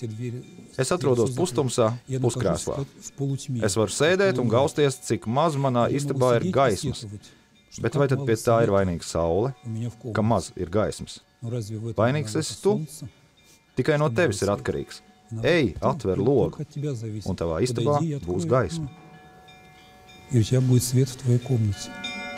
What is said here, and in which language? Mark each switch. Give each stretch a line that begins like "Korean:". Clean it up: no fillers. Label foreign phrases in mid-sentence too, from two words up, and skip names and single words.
Latvian: Es atrodos pustumsā, puskrēslā. Es varu sēdēt un gausties, cik maz manā istabā ir gaismas. Bet vai tad pie tā ir vainīga saule, ka maz ir gaismas? Vainīgs esi tu? Tikai no tevis ir atkarīgs. Ej, atver logu, un tavā istabā būs gaisma.
Russian: И у тебя будет свет в твоей комнате.